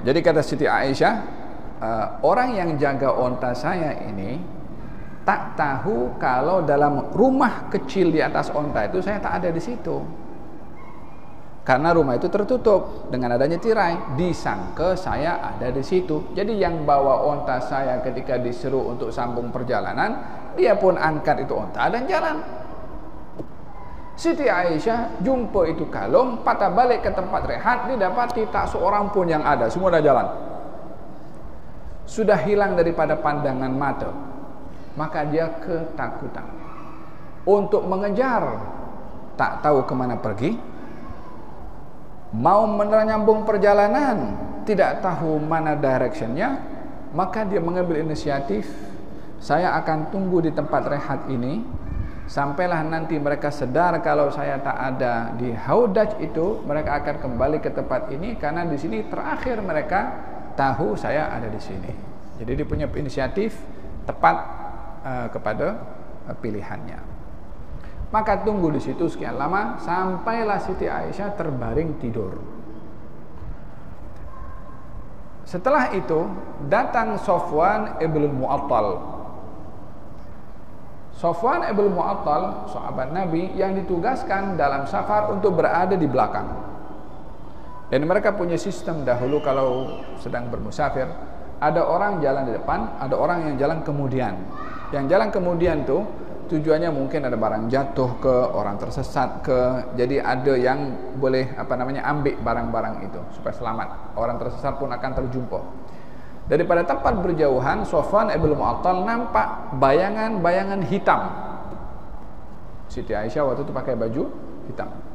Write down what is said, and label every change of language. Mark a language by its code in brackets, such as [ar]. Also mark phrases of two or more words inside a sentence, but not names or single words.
[ms] Jadi kata Siti Aisyah, orang yang jaga onta saya ini tak tahu kalau dalam rumah kecil di atas onta itu saya tak ada di situ. Karena rumah itu tertutup dengan adanya tirai, disangka saya ada di situ. Jadi yang bawa onta saya ketika diseru untuk sambung perjalanan, dia pun angkat itu onta dan jalan. Siti Aisyah jumpa itu kalung, patah balik ke tempat rehat, didapati tak seorang pun yang ada, semua dah jalan. Sudah hilang daripada pandangan mata. Maka dia ketakutan untuk mengejar, tak tahu kemana pergi. Mau menyambung perjalanan, tidak tahu mana directionnya, maka dia mengambil inisiatif, saya akan tunggu di tempat rehat ini sampailah nanti mereka sedar kalau saya tak ada di Haudaj itu, mereka akan kembali ke tempat ini karena di sini terakhir mereka tahu saya ada di sini. Jadi dia punya inisiatif tepat kepada pilihannya. Maka tunggu di situ sekian lama sampailah Siti Aisyah terbaring tidur. Setelah itu datang Safwan ibn Mu'attal. Safwan ibn Mu'attal, sahabat Nabi yang ditugaskan dalam safar untuk berada di belakang. Dan mereka punya sistem dahulu kalau sedang bermusafir, ada orang jalan di depan, ada orang yang jalan kemudian. Yang jalan kemudian tuh tujuannya mungkin ada barang jatuh ke, orang tersesat ke, jadi ada yang boleh ambil barang-barang itu supaya selamat. Orang tersesat pun akan terjumpa. Daripada tempat berjauhan, Safwan ibn Mu'attal nampak bayangan-bayangan hitam. Siti Aisyah waktu itu pakai baju hitam.